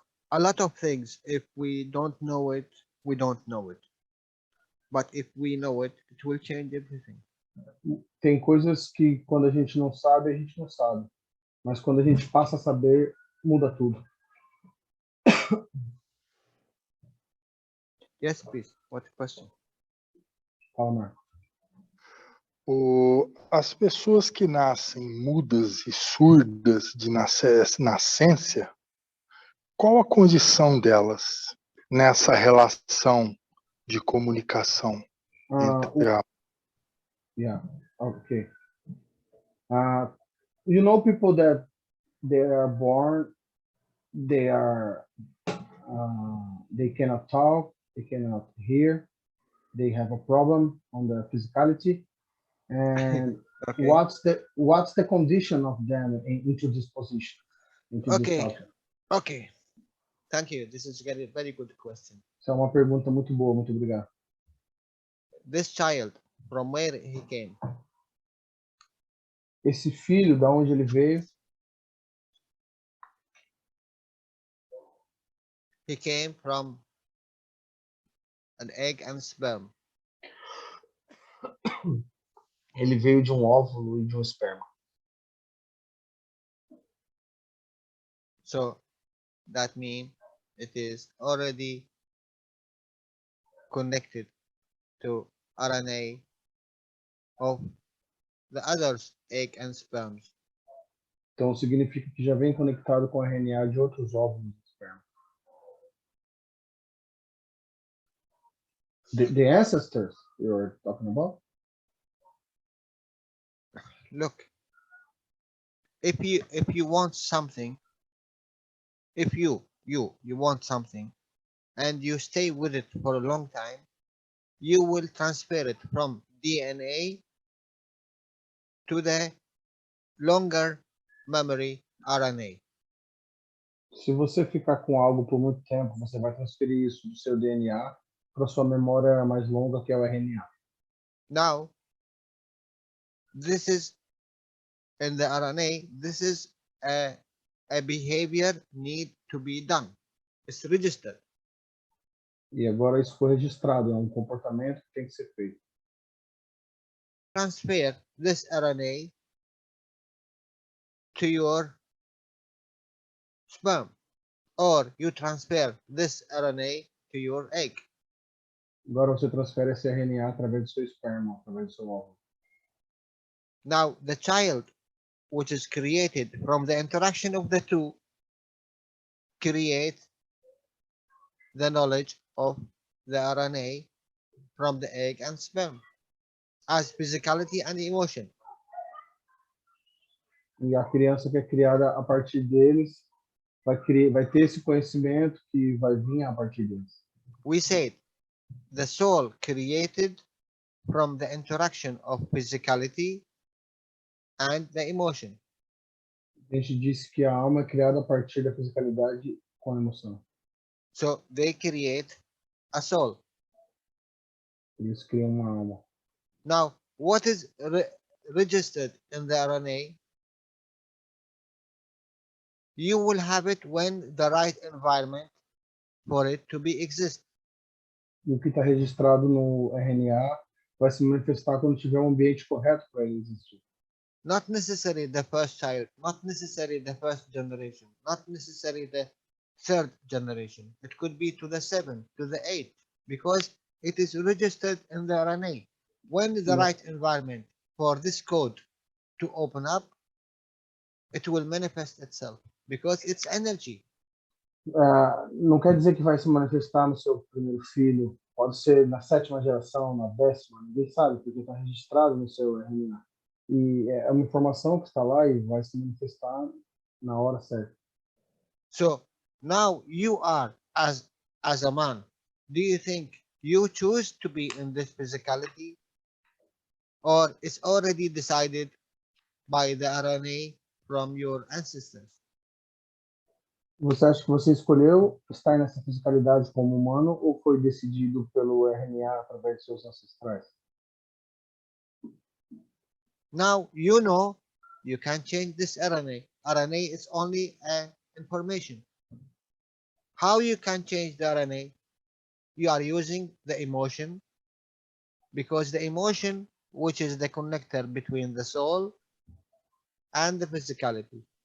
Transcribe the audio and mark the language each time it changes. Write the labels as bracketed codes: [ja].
[en] A lot of things, if we don't know it, we don't know it. But if we know it, it will change everything. [pt] Tem coisas que quando a gente não sabe, a gente não sabe. Mas quando a gente passa a saber, muda tudo. [en] Yes, please. What question? [pt] Fala, Marco. as pessoas que nascem mudas e surdas de nascença, qual a condição delas nessa relação de comunicação entre a... [en] Yeah, okay. You know people that they are born, they cannot talk, they cannot hear, they have a problem on their physicality, and Okay. what's the condition of them into this position? Into this Okay. topic? Okay. Thank you. This is a very good question. [pt] Essa é uma pergunta muito boa, muito obrigado. [en] This child, from where he came? [pt] Esse filho, da onde ele veio? [en] He came from an egg and sperm. [pt] Ele veio de um óvulo e de um esperma. [en] So that means it is already connected to RNA of the others egg and sperms. [pt] Então significa que já vem conectado com o RNA de outros óvulos de esperma. [en] The ancestors you're talking about? Look, if you want something, if you want something and you stay with it for a long time, you will transfer it from DNA to the longer memory RNA. [pt] Se você ficar com algo por muito tempo, você vai transferir isso do seu DNA para sua memória mais longa, que é o RNA. [en] Now, this is in the RNA, this is a behavior need to be done. It's registered. [pt] E agora isso foi registrado, é um comportamento que tem que ser feito. [en] Transfer this RNA to your sperm, or you transfer this RNA to your egg. [pt] Agora você transfere esse RNA através do seu esperma, através do seu óvulo. [en] Now, the child, which is created from the interaction of the two, create the knowledge of the RNA from the egg and sperm as physicality and emotion. [pt] E a criança que é criada a partir deles vai ter esse conhecimento que vai vir a partir deles. [en] We said the soul created from the interaction of physicality and the emotion. [pt] A gente disse que a alma é criada a partir da fisicalidade com a emoção. [en] So they create a soul. [pt] Eles criam uma alma. [en] Now, what is registered in the RNA? You will have it when the right environment for it to be exist. [pt] E o que está registrado no RNA vai se manifestar quando tiver um ambiente correto para ele existir. [en] Not necessarily the first child, not necessarily the first generation, not necessarily the third generation. It could be to the 7th, to the 8th, because it is registered in the RNA. When the right environment for this code to open up, it will manifest itself because it's energy. [pt] Não quer dizer que vai se manifestar no seu primeiro filho. Pode ser na 7ª geração, na 10ª, ninguém sabe, porque está registrado no seu RNA. E é uma informação que está lá e vai se manifestar na hora certa. [en] So now you are as a man. Do you think you choose to be in this physicality, or it's already decided by the RNA from your ancestors. [pt] Você acha que você escolheu estar nessa fisicalidade como humano ou foi decidido pelo RNA através de seus ancestrais? [en] Now you know you can change this RNA. RNA is only information. How you can change the RNA? You are using the emotion, because the emotion, which is the connector between the soul and the physicality.